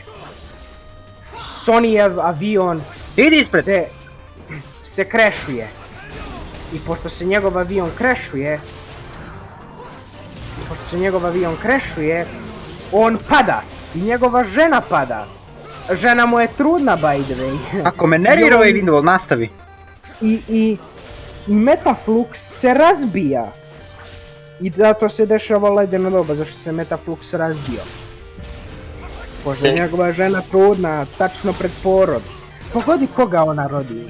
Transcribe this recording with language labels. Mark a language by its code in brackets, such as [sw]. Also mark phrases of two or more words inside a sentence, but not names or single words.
[bs] Sonyjev avion Idi ispred! se crashuje. I pošto se njegov avion crashuje, on pada. I njegova žena pada. Žena mu je trudna, [en] by the way. [bs] Ako me nervira ovaj video, nastavi. I Metaflux se razbija. I zato se dešava ledeno doba, zašto se Metaflux razbio. Pošto je njegova žena trudna, tačno pred porod. Pogodi koga ona rodi.